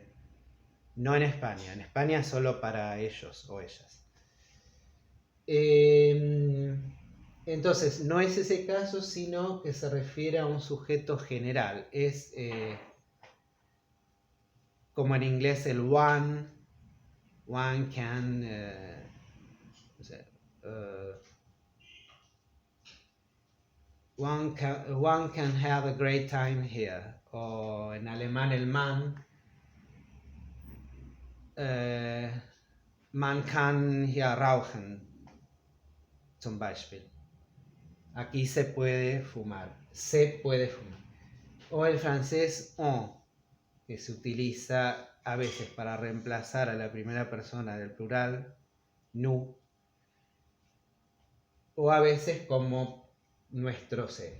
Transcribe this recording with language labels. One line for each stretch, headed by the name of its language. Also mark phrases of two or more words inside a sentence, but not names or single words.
Spanish: No en España. En España solo para ellos o ellas. Entonces, no es ese caso, sino que se refiere a un sujeto general. Es como en inglés el
English: one can... one can have a great time here.
Spanish: O en alemán el
German: man kann hier rauchen, zum Beispiel.
Spanish: Aquí se puede fumar. O el francés on, que se utiliza a veces para reemplazar a la primera persona del plural, nous, o a veces como nuestro ser.